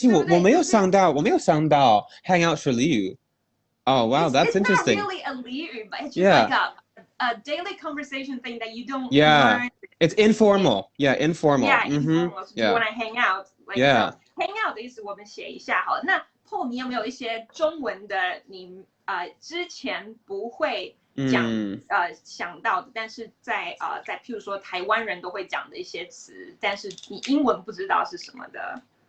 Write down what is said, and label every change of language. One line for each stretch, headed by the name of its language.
Chinese: 我没有想到 hang out 是俚语。
English: Oh wow, that's interesting. It's not really a 俚语, but it's just like a daily conversation thing that you don't learn. It's informal. Informal. Informal. So you want to hang out? Like, hang out
Chinese: 的意思我们写一下好了。那 Paul，你有没有一些中文的你之前不会讲想到的，但是在譬如说台湾人都会讲的一些词，但是你英文不知道是什么的？